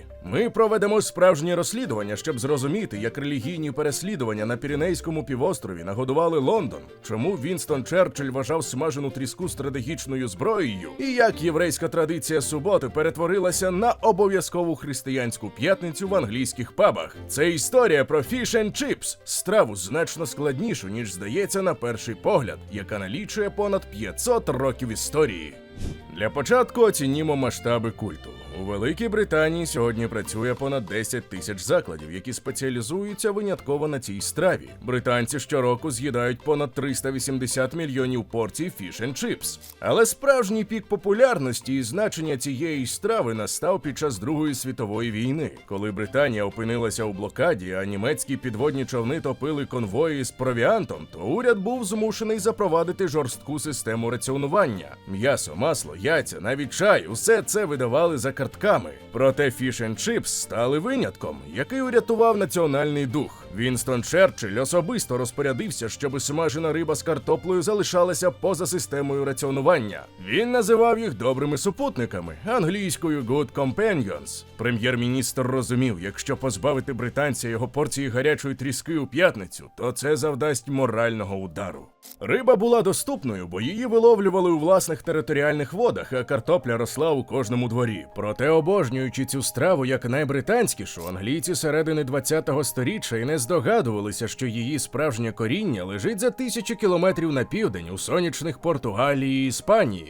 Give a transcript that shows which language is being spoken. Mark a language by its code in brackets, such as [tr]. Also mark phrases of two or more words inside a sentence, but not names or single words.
[uk] Ми проведемо справжнє розслідування, щоб зрозуміти, як релігійні переслідування на Піренейському півострові нагодували Лондон, чому Вінстон Черчилль вважав смажену тріску стратегічною зброєю, і як єврейська традиція суботи перетворилася на обов'язкову християнську п'ятницю в англійських пабах. Це історія про [en] fish and chips, [uk] страву значно складнішу, ніж здається на перший погляд, яка налічує понад 500 років історії. Для початку оцінімо масштаби культу. У Великій Британії сьогодні працює понад 10 тисяч закладів, які спеціалізуються винятково на цій страві. Британці щороку з'їдають понад 380 мільйонів порцій [en] fish and chips. [uk] Але справжній пік популярності і значення цієї страви настав під час Другої світової війни, коли Британія опинилася у блокаді, а німецькі підводні човни топили конвої з провіантом, то уряд був змушений запровадити жорстку систему раціонування. М'ясо, масло, яйця, навіть чай – усе це видавали за картками. Проте [en] fish and chips [uk] стали винятком, який урятував національний дух. Вінстон Черчилль особисто розпорядився, щоб смажена риба з картоплею залишалася поза системою раціонування. Він називав їх добрими супутниками, англійською [en] good companions. [uk] Прем'єр-міністр розумів, якщо позбавити британця його порції гарячої тріски у п'ятницю, то це завдасть морального удару. Риба була доступною, бо її виловлювали у власних територіальних водах, а картопля росла у кожному дворі. Проте, обожнюючи цю страву як найбританськішу, англійці середини 20-го сторіччя і не здогадувалися, що її справжнє коріння лежить за тисячі кілометрів на південь у сонячних Португалії і Іспанії.